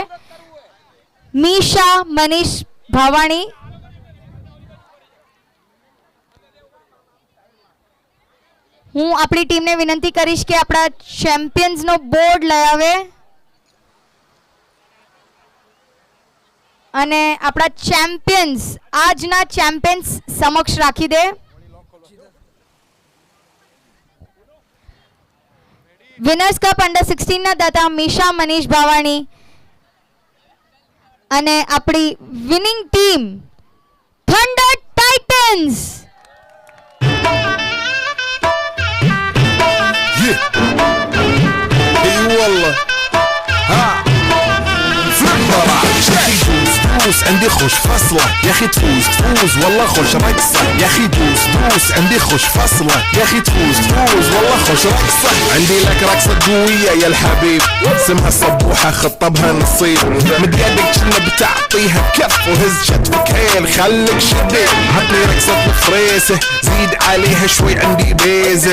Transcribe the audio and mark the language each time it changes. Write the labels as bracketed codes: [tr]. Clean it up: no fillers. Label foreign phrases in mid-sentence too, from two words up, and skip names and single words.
[gu] મીશા મનીષ ભાવાણી હું આપણી ટીમને વિનંતી કરીશ કે આપણા ચેમ્પિયન્સનો બોર્ડ લઈ આવે અને આપણા ચેમ્પિયન્સ આજના ચેમ્પિયન્સ સમક્ષ રાખી દે. [en] winners cup [gu] અંડર 16 ના દાતા મીશા મનીષ ભાવાણી અને આપણી વિનિંગ ટીમ થંડર ટાઇટન્સ. [ar] والله ها فوز عندي خوش فصلة يا اخي تفوز والله خوش رقصة يا اخي دوس عندي خوش فصلة يا اخي تفوز والله خوش رقصة عندي لك رقصة قوية يا الحبيب اسمها صبوحة خطبها نصيب مد يدك كنا بتعطيها كف وهز شتفك هيل خليك شديد عطني رقصة الفريسة زيد عليها شوي عندي بيزة